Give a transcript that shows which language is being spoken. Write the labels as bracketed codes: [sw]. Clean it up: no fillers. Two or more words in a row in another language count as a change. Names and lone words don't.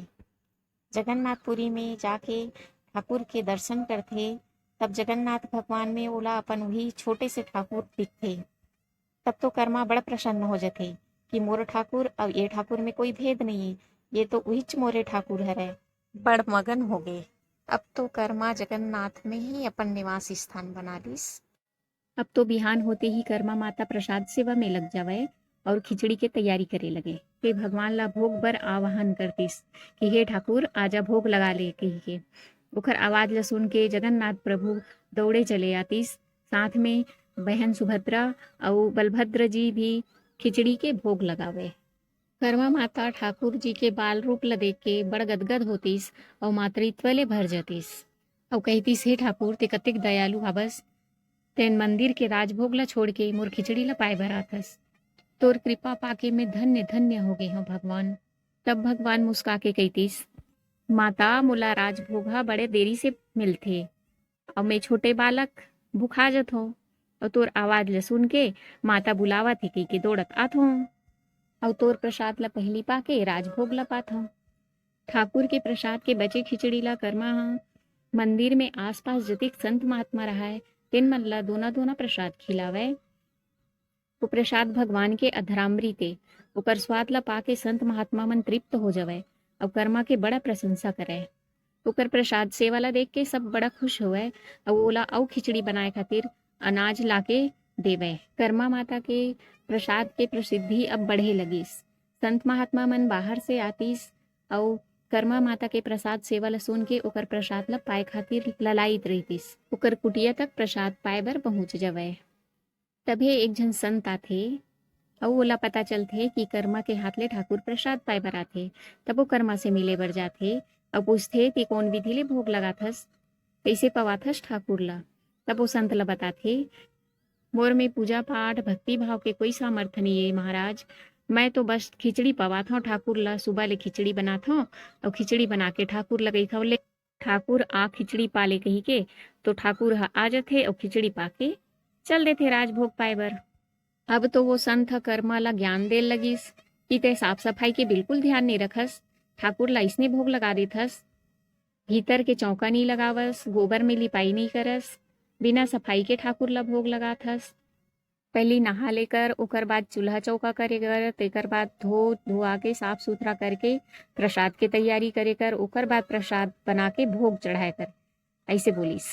[hne] जगन्नाथपुरी में जाके ठाकुर के दर्शन करथे। तब जगन्नाथ भगवान में ओला अपन वही छोटे से ठाकुर दिखथे। तब तो कर्मा बड़ा प्रसन्न हो जाते कि मोर ठाकुर और ये ठाकुर में कोई भेद नहीं है, ये तो वहीच मोरे ठाकुर हरे। बड़ मगन हो गए। अब तो कर्मा जगन्नाथ में ही अपन निवास स्थान बना लिस। अब तो बिहान होते ही कर्मा माता प्रसाद सेवा में लग जावे और खिचड़ी के तैयारी करे लगे। फिर भगवान ला भोग बर आवाहन करतिस कि हे ठाकुर आजा भोग लगा ले कही के। ओकर आवाज ला सुन के जगन्नाथ प्रभु दौड़े चले आतिस। साथ में बहन सुभद्रा और बलभद्र जी भी खिचड़ी के भोग लगावे। कर्मा माता ठाकुर जी के बाल रूप ला देख के बड़ गदगद होतिस और मातृत्व ले भर जतिस और कहतिस हे ठाकुर ते कतेक दयालु हबस, तेन मंदिर के राजभोग ला छोड़ के मोर खिचड़ी ला पाए बर आथस। तोर कृपा पाके मैं धन्य धन्य हो गई हूँ भगवान। तब भगवान मुस्का के कहतिस माता मोला राजभोग हा बड़े देरी से मिलथे और मैं छोटे बालक भुखा जत हूँ और तोर आवाज ला सुन के माता बुलावा थे कही के दौड़त आत हूँ और तोर प्रसाद ला पहली पाके राजभोग ला पात हूँ। ठाकुर के प्रसाद के बचे खिचड़ी ला कर्मा हा मंदिर में आसपास जतिक संत महात्मा रहाय तेन मन ला दोना दोना प्रसाद खिलावे। वो प्रसाद भगवान के अधरामृते ओकर स्वाद ला पाके संत महात्मा मन तृप्त हो जावे और कर्मा के बड़ा प्रशंसा करे। ओकर प्रसाद सेवा ला देख के सब बड़ा खुश होवे और ओला और खिचड़ी बनाए खातिर अनाज लाके देवे। कर्मा माता के प्रसाद के प्रसिद्धि अब बढ़े लगिस। संत महात्मा मन बाहर से आतिस और कर्मा माता के प्रसाद सेवा ला सुन के ओकर प्रसाद ला पाए खातिर ललायित रहितिस। ओकर कुटिया तक प्रसाद पाए बर पहुंच जावे। तभे एक झन संत आथे और ओला पता चलथे कि कर्मा के हाथ ले ठाकुर प्रसाद पाए बर आथे। तब वो कर्मा से मिले बर जाथे और पूछथे कि कौन विधि ले भोग लगाथस, कैसे पवाथस ठाकुर ला। तब वो संत ला बताथे मोर में पूजा पाठ भक्ति भाव के कोई सामर्थ्य नहीं है महाराज, मैं तो बस खिचड़ी पवात हूँ ठाकुर ला। सुबह ले खिचड़ी बनात हूँ और खिचड़ी बना के ठाकुर ला गई ले ठाकुर आ खिचड़ी पाले कही के तो ठाकुर आ जाथे और खिचड़ी पाके चल देथे राजभोग पाए बर। अब तो वो संत कर्मा ला ज्ञान दे लगिस कि ते साफ सफाई के बिल्कुल ध्यान नहीं रखस। ठाकुर ला इसने भोग लगा देथस, भीतर के चौका नहीं लगावस, गोबर में लिपाई नहीं करस, बिना सफाई के ठाकुर ला भोग लगाथस। पहली नहा लेकर ओकर बाद चूल्हा चौका करे कर, तेकर बाद धो धुआ के साफ सुथरा करके प्रसाद के तैयारी करे कर, ओकर बाद प्रसाद बना के भोग चढ़ाए कर, ऐसे बोलिस।